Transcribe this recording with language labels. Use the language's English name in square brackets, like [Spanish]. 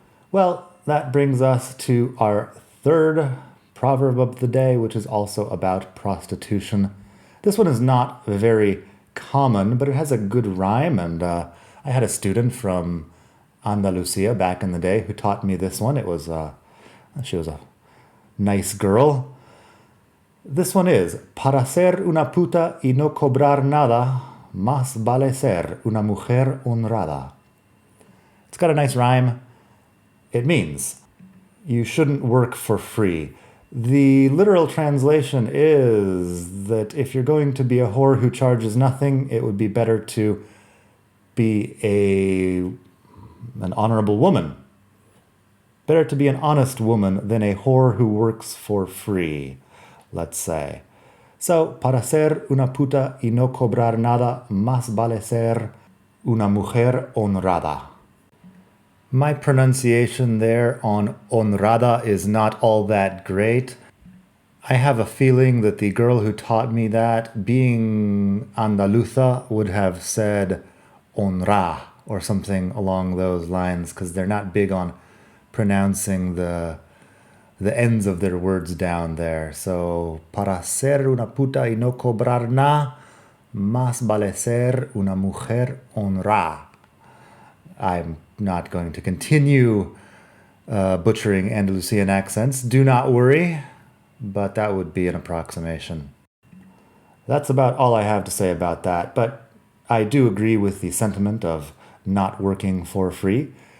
[English] Well, that brings us to our third proverb of the day, which is also about prostitution. This one is not very common, but it has a good rhyme, and I had a student from Andalusia back in the day who taught me this one. She was a nice girl. This one is, [Spanish] para ser una puta y no cobrar nada, más vale ser una mujer honrada. [English] It's got a nice rhyme. It means you shouldn't work for free. The literal translation is that if you're going to be a whore who charges nothing, it would be better to be an honorable woman. Better to be an honest woman than a whore who works for free, let's say. So, [Spanish] para ser una puta y no cobrar nada, más vale ser una mujer honrada. [English] My pronunciation there on honrada is not all that great. I have a feeling that the girl who taught me that, being Andaluza, would have said honra or something along those lines, because they're not big on pronouncing the ends of their words down there. So, [Spanish] para ser una puta y no cobrar nada, más vale ser una mujer honrada. [English] I'm not going to continue butchering Andalusian accents. Do not worry, but that would be an approximation. That's about all I have to say about that, but I do agree with the sentiment of not working for free.